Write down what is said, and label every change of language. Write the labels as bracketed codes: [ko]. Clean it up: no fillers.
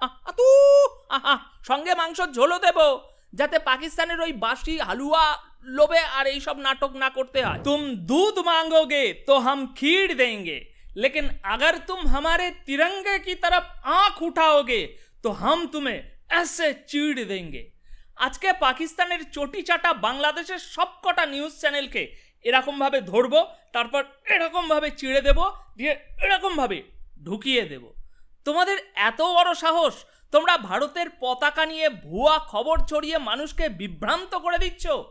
[bn] আতু সঙ্গে মাংস ঝোলও দেব, যাতে পাকিস্তানের ওই বাসি হালুয়া লোভে আর এইসব নাটক না করতে হয়। [hi] তুম दूध मांगोगे तो हम खीर देंगे, लेकिन अगर तुम हमारे तिरंगे की तरफ आंख उठाओगे तो हम तुम्हें ऐसे चीड़ देंगे। [bn] আজকে পাকিস্তানের চটি চাটা বাংলাদেশের সবকটা নিউজ চ্যানেলকে এরকম ভাবে ধরবো, তারপর এরকম ভাবে চিড়ে দেব, দিয়ে এরকম ভাবে ঢুকিয়ে দেব। তোমাদের এত বড় সাহস, তোমরা ভারতের পতাকা নিয়ে ভুয়া খবর ছড়িয়ে মানুষকে বিভ্রান্ত করে দিচ্ছ।